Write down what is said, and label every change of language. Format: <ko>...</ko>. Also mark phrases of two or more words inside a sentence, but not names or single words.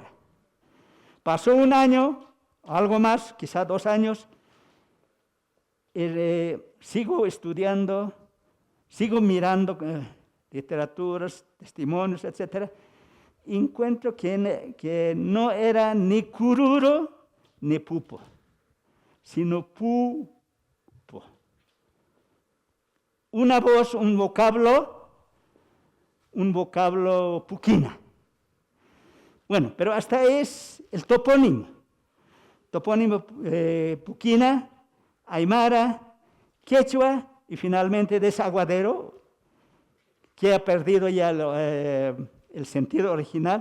<es>Pasó 1 año, algo más, quizá 2 años, sigo estudiando, sigo mirando literaturas, testimonios, etc. Encuentro que no era ni cururo ni pupo, sino pupo. Una voz, un vocablo puquina. Bueno, pero hasta es el topónimo. Topónimo puquina, aymara, quechua y finalmente desaguadero, que ha perdido ya el sentido original.</es>